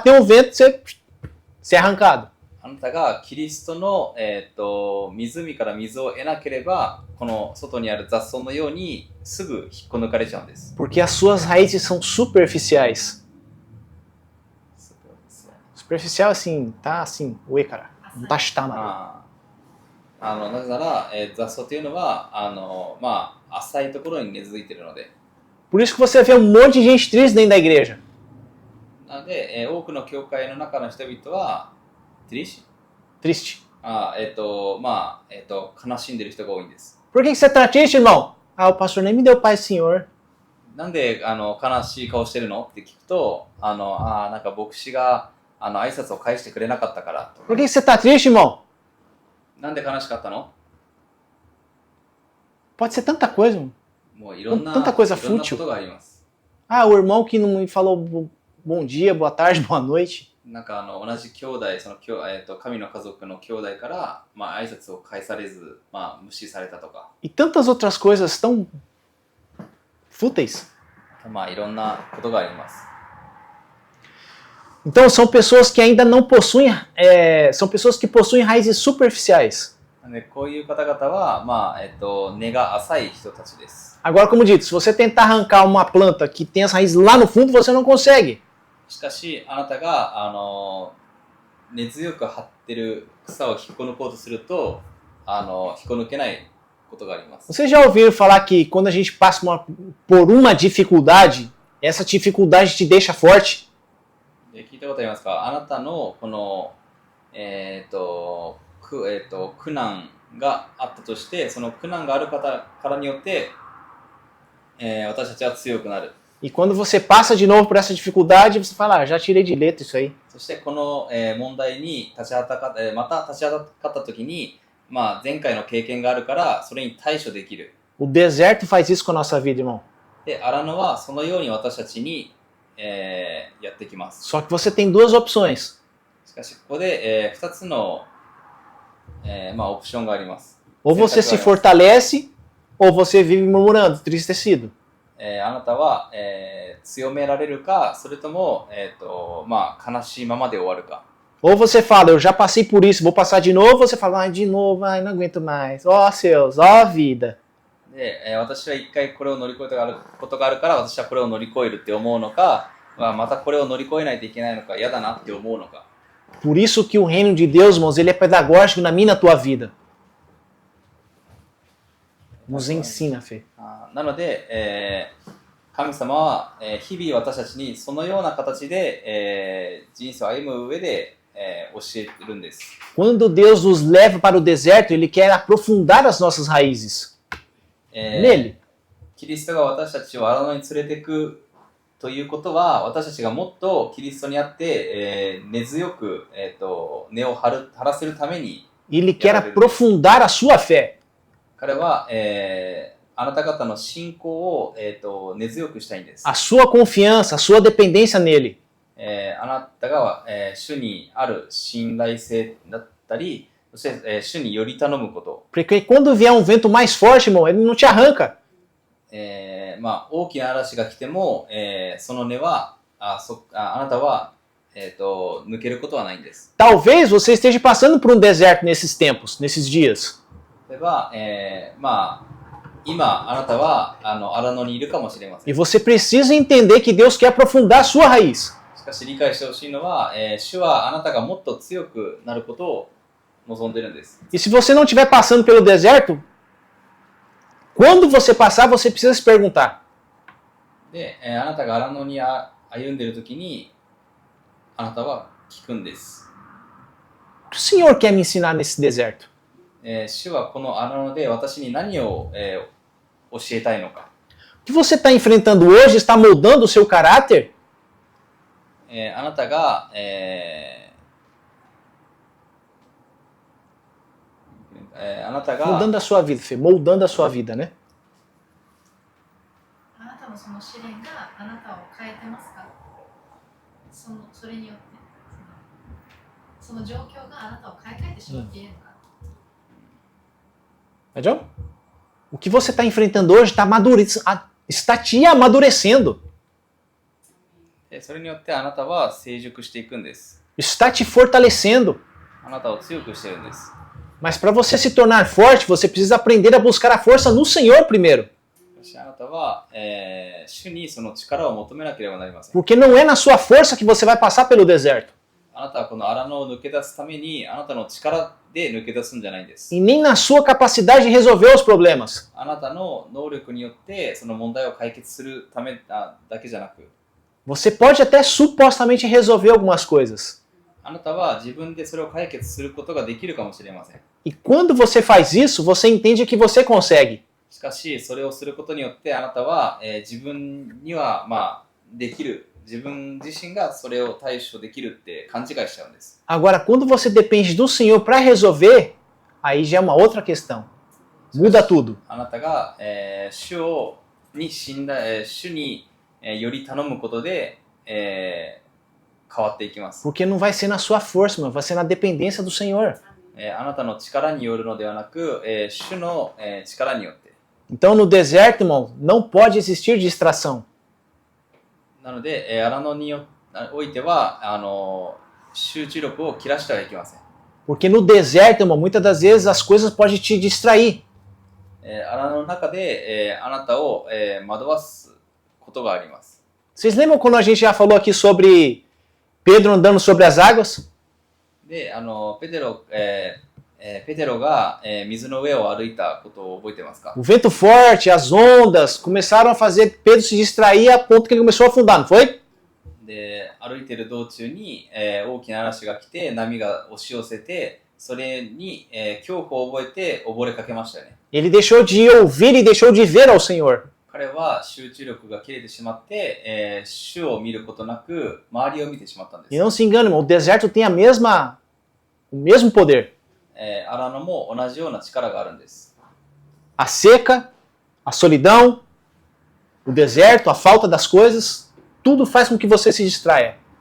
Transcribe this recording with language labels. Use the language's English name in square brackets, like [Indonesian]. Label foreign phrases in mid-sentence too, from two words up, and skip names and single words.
[Portuguese] Quando bater um vento, você é arrancado. [Japanese] あなたがキリストの、湖から水を得なければ、この外にある雑草のようにすぐ引っこ抜かれちゃうんです。 [Portuguese] Porque as suas raízes são superficiais. Superficial assim, tá assim, uê, cara. Não tá está, mano. [Japanese] なぜなら、雑草というのは浅いところに根付いているので。 [Portuguese] Por isso que você vê um monte de gente triste dentro da igreja. [Japanese] なので、多くの教会の中の人々は triste? [Portuguese] Triste. [Japanese] 悲しんでいる人が多いんです。 [Portuguese] Por que você tá triste, irmão? Ah, o pastor nem me deu paz, senhor. [Japanese] なんで悲しい顔してるのって聞くと、なんか牧師が挨拶を返してくれなかったからとか。 [Portuguese] Por que você tá triste, irmão? [Japanese] なんで悲しかったの？ [Portuguese] Pode ser tanta coisa, irmão. [Japanese] もういろんな [Portuguese] Tanta coisa [Japanese] いろんなこ [Portuguese] fútil. [Japanese] とがあります。 [Portuguese] Ah, o irmão que não me falou bom dia, boa tarde, boa noite. [Japanese] なんか同じ兄弟、神の家族の兄弟から、挨拶を返されず、無視されたとか、 [Portuguese] E tantas outras coisas tão fúteis. [Japanese] いろんなことがあります。 [Portuguese] Então são pessoas que ainda não possuem, são pessoas que possuem raízes superficiais. [Japanese] なのでこういう方々は、根が浅い人たちです。 [Portuguese] Agora, como dito, se você tentar arrancar uma planta que tem as raízes lá no fundo, você não consegue. [Japanese] しかし、あなたが根強く張ってる草を引っこ抜こうとすると、引っこ抜けないことがあります。 [Portuguese] Vocês já ouviram falar que quando a gente passa por uma dificuldade, essa dificuldade te deixa forte? [Japanese] で聞いたことありますか？あなたのこの、苦難があったとして、その苦難がある方からによって、私たちは強くなる。 [Portuguese] E quando você passa de novo por essa dificuldade, você fala, já tirei de letra isso aí. [Japanese] そしてこの、問題にまた立ちはだかったときに、前回の経験があるからそれに対処できる。 [Portuguese] O deserto faz isso com a nossa vida, irmão. [Japanese] で、荒野はそのように私たちに、やってきます。 [Portuguese] Só que você tem duas opções. [Japanese] しかしここで、2つの、オプションがあります。 [Portuguese] Ou você se fortalece, ou você vive murmurando, entristecido. [Japanese] あなたは、強められるか、それとも、悲しいままで終わるか。 [Portuguese] Ou você fala, eu já passei por isso, vou passar de novo, ou você fala, ai, de novo, ai, não aguento mais. Ó céus, ó vida. [Japanese] で、私は一回これを乗り越えたことがあるから、私はこれを乗り越えるって思うのか、またこれを乗り越えないといけないのか、嫌だなって思うのか。 [Portuguese] Por isso que o reino de Deus, irmãos, ele é pedagógico na minha e na tua vida. Nos ensina, Fê. [Japanese] なので、神様は、日々私たちにそのような形で、人生を歩む上で、教えてるんです。 [Portuguese] Quando Deus nos leva para o deserto, Ele quer aprofundar as nossas raízes. Nele. [Japanese] キリストが私たちを荒野に連れていくということは、私たちがもっとキリストにあって、根強く、根を張らせるために、 [Portuguese] Ele quer aprofundar a sua fé. [Japanese] 彼は、あなた方の信仰を、根強くしたいんです。 [Portuguese] A sua confiança, a sua dependência nele. [Japanese] あなたが、主にある信頼性だったり、そして、主により頼むこと。 [Portuguese] Porque quando vier um vento mais forte, irmão, ele não te arranca. [Japanese] 大きな嵐が来ても、その根は、あなたは、抜けることはないんです。 [Portuguese] Talvez você esteja passando por um deserto nesses tempos, nesses dias. [Japanese] 例えば、今、あなたは荒野にいるかもしれませ [Portuguese] E [Japanese] ん。 [Portuguese] você precisa entender que Deus quer aprofundar a sua raiz. [Japanese] しかし理解してほしいのは、主はあなたがもっと強くなることを望んでいるんです。 [Portuguese] E se você não estiver passando pelo deserto, quando você passar, você precisa se perguntar: [Japanese] で、あなたが荒野に歩んでいるときに、あなたは聞くんです。 [Portuguese] o que o Senhor quer me ensinar nesse deserto? [Japanese] 主はこの荒野で私に何を、教えたいのか。 [Portuguese] O que você está enfrentando hoje está moldando o seu caráter? [Japanese] あなたが、あなたが [Portuguese] Moldando a sua vida, Fê. Moldando a sua vida, né? [Japanese] あなたのその試練があなたを変えてますか？それによってその状況があなたを変えてしまっているのか？ [Portuguese] Entendeu? O que você está enfrentando hoje está te amadurecendo. [Japanese] それによってあなたは成熟していくんです。 [Portuguese] Está te fortalecendo. [Japanese] あなたを強くしてるんです。 [Portuguese] Mas para você se tornar forte, você precisa aprender a buscar a força no Senhor primeiro. [Japanese] そしてあなたは、主にその力を求めなければなりません。 [Portuguese] Porque não é na sua força que você vai passar pelo deserto. [Japanese] あなたはこの荒野を抜け出すためにあなたの力で抜け出すんじゃないんです。 [Portuguese] E nem na sua capacidade de resolver os problemas. [Japanese] あなたの能力によってその問題を解決するためだけじゃなく、 [Portuguese] Você pode até supostamente resolver algumas coisas. [Japanese] あなたは自分でそれを解決することができるかもしれません。 [Portuguese] E quando você faz isso, você entende que você consegue. [Japanese] しかしそれをすることによってあなたは、自分にはできる、自分自身がそれを対処できるって勘違いしちゃうんです。 [Portuguese] Agora, quando você depende do Senhor para resolver, aí já é uma outra questão. Muda tudo. [Japanese] あなたが、主に、より頼むことで、変わっていきます。 [Portuguese] Porque não vai ser na sua força, mas vai ser na dependência do Senhor. [Japanese] あなたの力によるのではなく、主の、力によって。 [Portuguese] Então, no deserto, irmão, não pode existir distração. [Japanese] なので、荒野においては集中力を切らしてはいけません。 [Portuguese] Porque no deserto, irmão, muitas das vezes as coisas podem te distrair. [Japanese] 荒野の中で、あなたを、惑わすことがあります。 [Portuguese] Vocês lembram quando a gente já falou aqui sobre Pedro andando sobre as águas? [Japanese] で、ペテロが、水の上を歩いたことを覚えてますか？ [Portuguese] O vento forte, as ondas começaram a fazer Pedro se distrair a ponto que ele começou a afundar, não foi? [Japanese] で、歩いている道中に、大きな嵐が来て波が押し寄せて、それに、恐怖を覚えて溺れかけましたよね。 [Portuguese] Ele deixou de ouvir e deixou de ver ao Senhor. [Japanese] 彼は集中力が切れてしまって、主を見ることなく周りを見てしまったんです。 [Portuguese] E não se engane, irmão, o deserto tem o mesmo poder. [Japanese] 荒野も同じような力があるんです。 [Portuguese] A seca, a solidão, o deserto, a falta das coisas, tudo faz com que você se distraia.